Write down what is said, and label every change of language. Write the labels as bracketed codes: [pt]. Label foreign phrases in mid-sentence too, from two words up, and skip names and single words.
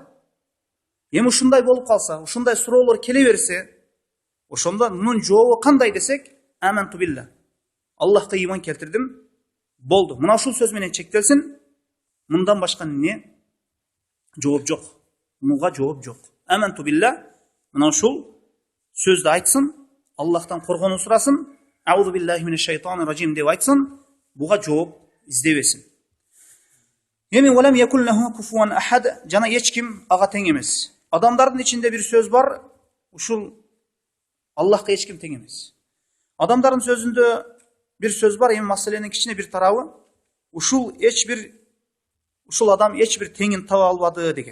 [ky] Эми ушундай болуп калса, ушундай суроолор келе берсе, ошондо мунун жообу кандай десек, [ar] آمنت بالله. [ky] Аллахка ыйман келтирдим, болду. Мына ушул сөз менен чектелсин. Мындан башка эмне жооп жок. Муга жооп жок. [ar] آمنت بالله. [ky] Мына ушул сөздү айтсын, Аллахтан коргонуу сурасын, [ar] أعوذ بالله من الشيطان الرجيم [ky] деп айтсын, буга жооп издебесин. [ar] Эми ولم يكن له كفوا أحد, [ky] жана эч ким ага тең эмес. Адамдардын ичинде бир сөз бар, ушул Аллахка эч ким тең эмес. Адамдардын сөзүндө бир сөз бар, эми маселенин кичине бир тарабы, ушул адам эч бир теңин таба албады деген.